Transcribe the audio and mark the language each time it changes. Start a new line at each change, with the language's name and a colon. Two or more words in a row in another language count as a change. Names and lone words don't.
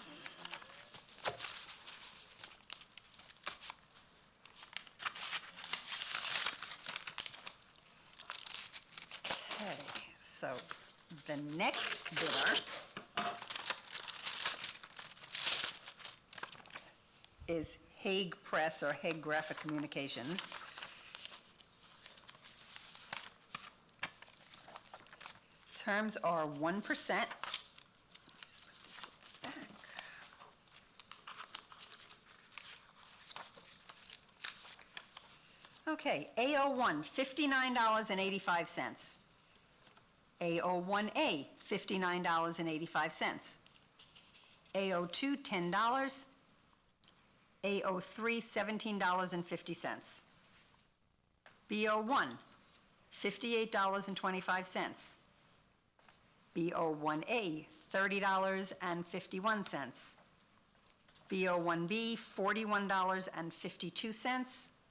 English: Okay, so the next bidder is Hague Press or Hague Graphic Communications. Terms are 1%. Just put this back. Okay, AO1, $59.85. AO1A, $59.85. AO2, $10. AO3, $17.50. BO1, $58.25. BO1A, $30.51. BO1B, $41.52.